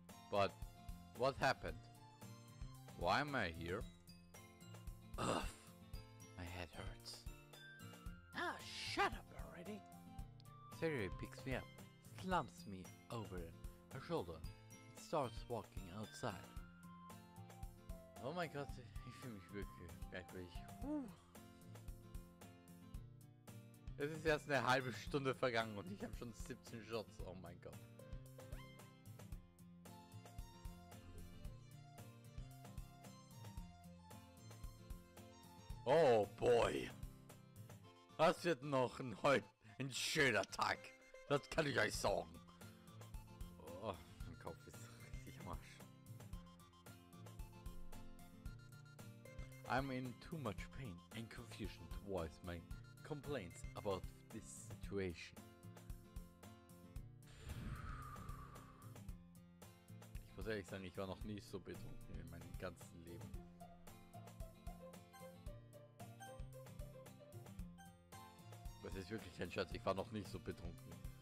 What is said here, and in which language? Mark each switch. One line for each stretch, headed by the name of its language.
English: But what happened? Why am I here? Ugh, my head hurts. Ah, shut up already. Sayori picks me up, slumps me over her shoulder, and starts walking outside.
German: Oh mein Gott, ich fühle mich wirklich merkwürdig. Es ist erst eine halbe Stunde vergangen und ich habe schon 17 Shots. Oh mein Gott.
English: Oh boy.
German: Das wird noch ein schöner Tag. Das kann ich euch sagen. Oh, mein Kopf ist richtig am Arsch.
English: I'm in too much pain and confusion to voice my complaints about this situation.
German: Ich muss ehrlich sagen, ich war noch nie so betrunken in meinem ganzen Leben. Das ist wirklich kein Scherz, ich war noch nicht so betrunken.